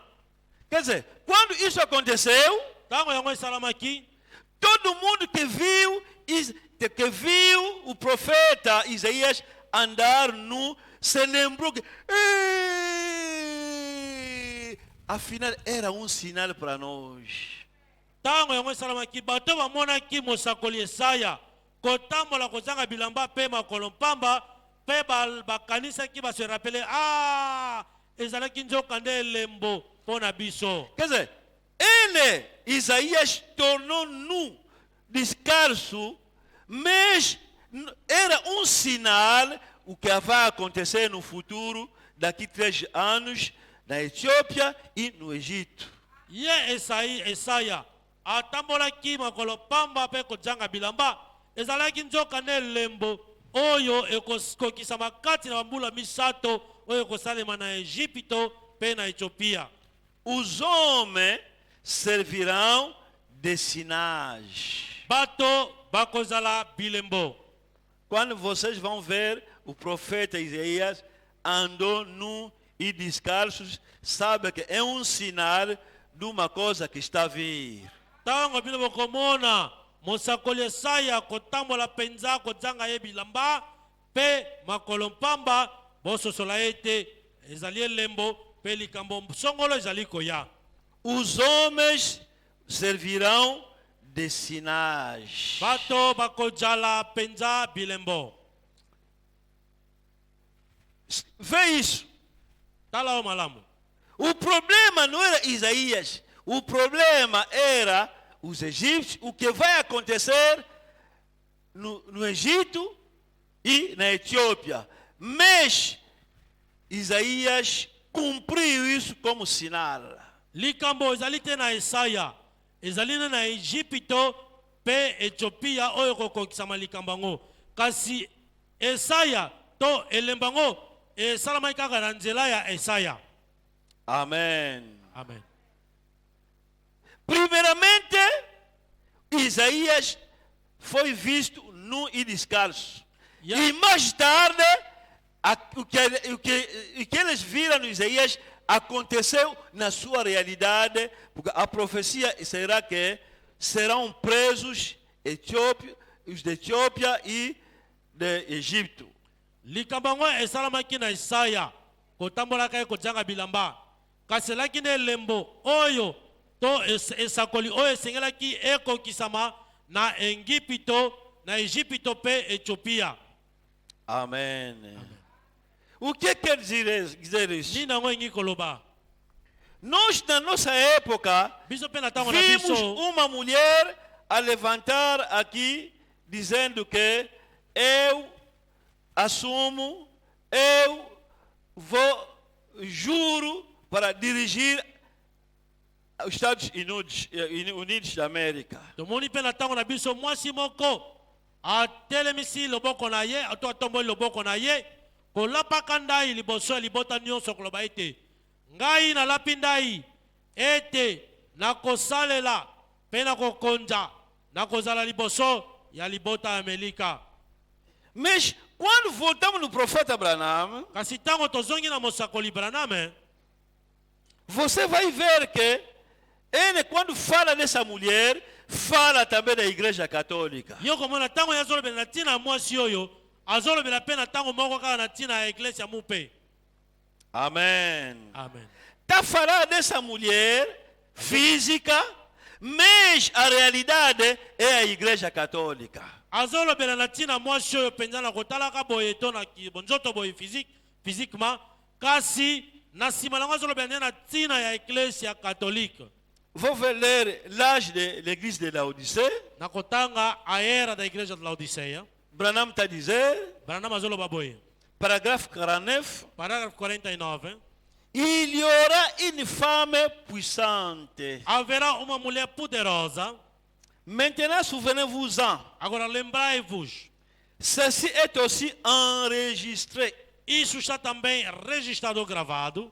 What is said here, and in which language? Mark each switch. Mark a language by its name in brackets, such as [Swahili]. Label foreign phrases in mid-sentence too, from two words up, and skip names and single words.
[Portuguese] Quer dizer, quando isso aconteceu, [Lingala] Tango yango esalamaki, [Portuguese] todo mundo que viu o profeta Isaías andar nu, se lembrou que afinal era um sinal para nós. [Lingala] tango yango esalamaki, bato bamonaki mosakoli Esaya kotambola kozanga bilamba pe makolo pamba, pe bakanisaki base rapele, ezalaki nzoka nde elembo pona biso. [Portuguese] Quer dizer, ele, Isaías, tornou nu, descalço, mas era um sinal o que vai acontecer no futuro, daqui 3 anos, na Etiópia e no Egito. [Lingala] Ye Esaya atambolaki makolo pamba pe kozanga bilamba, ezalaki nzoka nde elembo oyo ekokisa makati na bambula misato oyo ekosalema na Egipto pe na Etiopia. [Portuguese] Os homens servirão de sinais. [Lingala] Bato bakozala bilembo. [Portuguese] Quando vocês vão ver o profeta Isaías andou nu e descalços, sabe que é um sinal de uma coisa que está a vir. [Lingala] Tango bino bokomona mosakoli Esaya kotambola penza kozanga ye bilamba pe makolo pamba bososola ete ezali elembo pe likambo songolo ezali koya. [Portuguese] Os homens servirão de sinais. [Lingala] Bato bakozala penza bilembo. [Portuguese] Vê isso. [Lingala] Tala o malamu. [Portuguese] O problema não era Isaías. O problema era os egípcios. O que vai acontecer no Egito e na Etiópia. Mas Isaías cumpriu isso como sinal. [Lingala] Likambo ezali te na Esaya, ezali na Egipto pe Etiopia oyo kokokisama likambo yango. Kasi Esaya to elembo yango esalamaki kaka na nzela ya Esaya. [Portuguese] Amém. [Lingala] Amen. [Portuguese] Primeiramente, Isaías foi visto nu e descalço. Yeah. E mais tarde, o que eles viram no Isaías aconteceu na sua realidade, porque a profecia será que serão presos os de Etiópia e de Egito. [Lingala] Likambo yango esalamaki na Esaya, kotambolaka ye kozanga bilamba. Kasi elaki na elembo oyo to esakoli oyo esengelaki ekokisama na na Egipto pe Etiopia. [Portuguese] Amém. O que quer dizer isso? [Lingala] Nini yango engi koloba? [Portuguese] Nós, na nossa época, [Lingala] Biso pe na tango na [Portuguese] vimos [Lingala] biso [Portuguese] uma mulher a levantar aqui dizendo que eu assumo, eu juro para dirigir os Estados Unidos da América. [Lingala] tomoni mpe na ntango na biso mwasi moko atelemisi loboko na ye to atomboli loboko na ye kolapaka ndai liboso ya libota nyonso koloba ete ngai nalapi ndai ete nakosalela mpe nakokonza nakozala liboso ya libota ya Amerika. [Portuguese] Mas quando voltamos no profeta Branham, [Lingala] Kasi ntango tozongi na mosakoli Branham, [Portuguese] você vai ver que ele, quando fala dessa mulher, fala também da igreja católica. [Lingala] yo komona ntango ye azolobela na ntina ya mwasi oyo azolobela mpe na ntango moko kaka na ntina ya eglise ya mupe. [Portuguese] Amém. [Lingala] Amen. [Portuguese] Está falando dessa mulher física, mas a realidade é a igreja católica. [Lingala] azolobela na ntina mwasi oyo mpenza na kotalaka boye to na bonzoto boye physiquement, kasi na nsima nango azolobela nde na ntina ya [French] eglise catholique. [Portuguese] Vou ler [French] l'âge de l'église de Laodicée. [Lingala] Na kotanga [Portuguese] aera da igreja de Laodiceia, Branham está dizendo, [Lingala] Branham azoloba boye. [Portuguese] parágrafo 49, Parágrafo 49. [French] il y aura une femme puissante. [Portuguese] Haverá uma mulher poderosa. [French] Maintenant, souvenez-vous-en, [Portuguese] Agora lembrai-vos, [French] ceci est aussi enregistré. [Portuguese] isso está também registrado, gravado.